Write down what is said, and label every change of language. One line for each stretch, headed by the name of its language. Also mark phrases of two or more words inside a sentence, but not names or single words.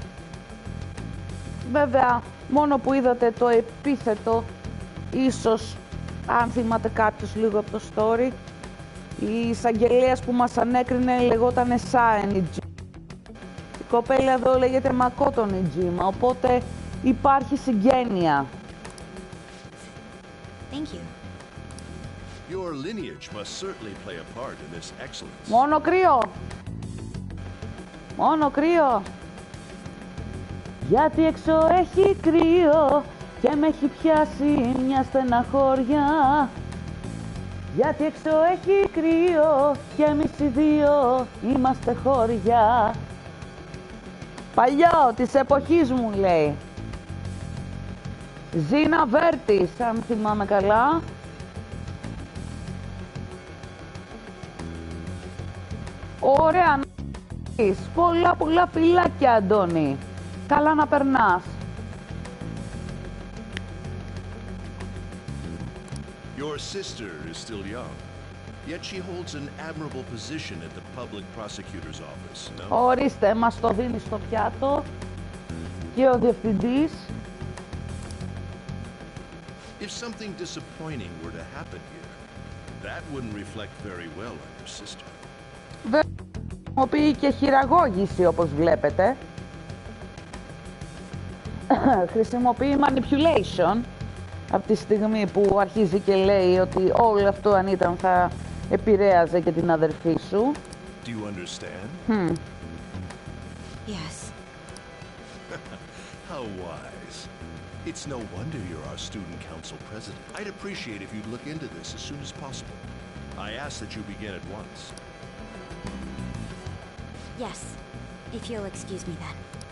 Greek: Βέβαια, μόνο που είδατε το επίθετο, ίσως, αν θυμάται κάποιος λίγο από το story, η εισαγγελέας που μας ανέκρινε λεγόταν Sae Nijima. Η κοπέλα εδώ λέγεται Makoto Nijima, οπότε υπάρχει συγγένεια.
English: Thank you. Your lineage must certainly play a part in this excellence.
Greek: Μόνο κρύο. Μόνο κρύο. Γιατί έξω έχει κρύο και με έχει πιάσει μια στεναχώρια. Γιατί έξω έχει κρύο και εμείς οι δύο είμαστε χώρια. Παλιό, της εποχής μου λέει. Ζήνα Βέρτης, αν θυμάμαι καλά. Ωραία, πολλά φιλάκια, Αντώνη. Καλά να περνάς.
English: Your sister is still young, yet she holds an admirable position at the public prosecutor's office, no?
Greek: Ορίστε, μας το δίνει στο πιάτο και ο διευθυντής.
English: If something disappointing were to happen here, that wouldn't reflect very well on your sister.
Greek: Χρησιμοποιεί και χειραγώγηση, όπως βλέπετε. Χρησιμοποιεί manipulation από τη στιγμή που αρχίζει και λέει ότι όλο αυτό αν ήταν θα επηρέαζε και την αδερφή σου.
English: Do you understand? Yes. How wise. It's no wonder you're our student council president. I'd appreciate if you'd look into this as soon as possible. I ask that you begin at once. Yes, if you'll excuse me then.